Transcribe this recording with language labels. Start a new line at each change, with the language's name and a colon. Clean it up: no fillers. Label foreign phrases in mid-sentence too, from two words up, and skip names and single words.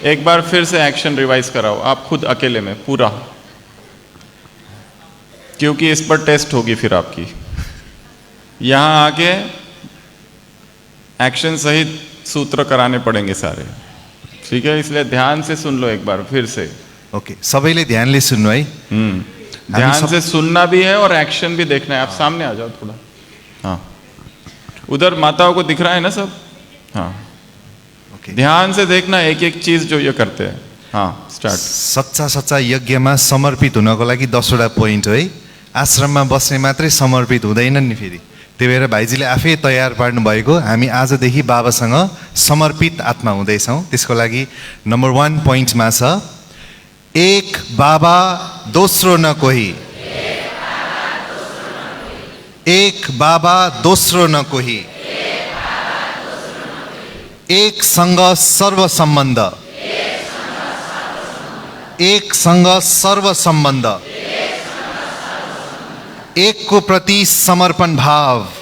Hindi: एक बार फिर से एक्शन रिवाइज कराओ आप खुद अकेले में पूरा, क्योंकि इस पर टेस्ट होगी फिर आपकी। यहाँ आके एक्शन सहित सूत्र कराने पड़ेंगे सारे, ठीक है? इसलिए ध्यान से सुन लो एक बार फिर से। ओके,
Nepali: सबैले ध्यानले सुन्नु है।
Hindi: ध्यान से सुनना भी है और एक्शन भी देखना है। आप सामने आ जाओ थोड़ा। हाँ, उधर माताओं को दिख रहा है ना सब? हाँ, ओके, ध्यान से देखना एक एक चीज जो ये करते हैं। हाँ, स्टार्ट।
Nepali: सच्चा सच्चा यज्ञमा समर्पित हुनको लागि 10 वटा पोइन्ट हो है। आश्रममा बस्ने मात्रै समर्पित हुँदैन नि, फेरि त्यही भएर भाइजीले आफै तयार पार्नु भएको हामी आजदेखि बाबासँग समर्पित आत्मा हुँदैछौँ। त्यसको लागि नम्बर 1 पोइन्टमा छ, एक बाबा दोस्रो न कोही, एक बाबा दोस्रो न कोही, एकसँग सर्व सम्बन्ध, एकसँग सर्व सम्बन्ध, एकको प्रति समर्पण भाव,